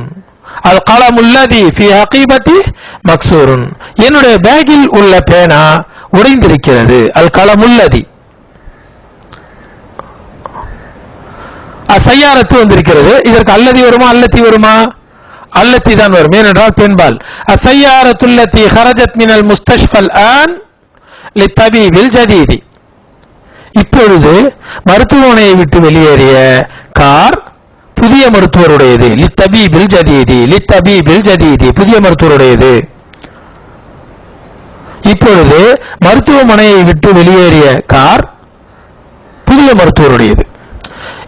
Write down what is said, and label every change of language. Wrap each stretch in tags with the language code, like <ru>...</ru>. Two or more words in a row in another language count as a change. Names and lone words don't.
<ar>القلم الذي في حقيبتي مكسور.</ar> <ta>என்னுடைய பேக்கில் உள்ள பேனா உடைந்திருக்கிறது.</ta> <ar>القلم الذي.</ar> <ta>அசையாரத்து வந்திருக்கிறது. இதற்கு அல்லதி வருமா அல்லத்தி வருமா? அல்லத்தி தான் வரும், ஏனென்றால் பெண்பால்.</ta> <ar>அசையாரத்துல்லதி خرجت من المستشفى الآن للطبيب الجديد.</ar> <ta>இப்பொழுது மருத்துவமனையை விட்டு வெளியேறிய கார் புதிய மருத்துவருடையது.</ta> <ar>للطبيب الجديد. للطبيب الجديد,</ar> <ta>புதிய மருத்துவருடையது. இப்பொழுது மருத்துவமனையை விட்டு வெளியேறிய கார் புதிய மருத்துவருடையது.</ta>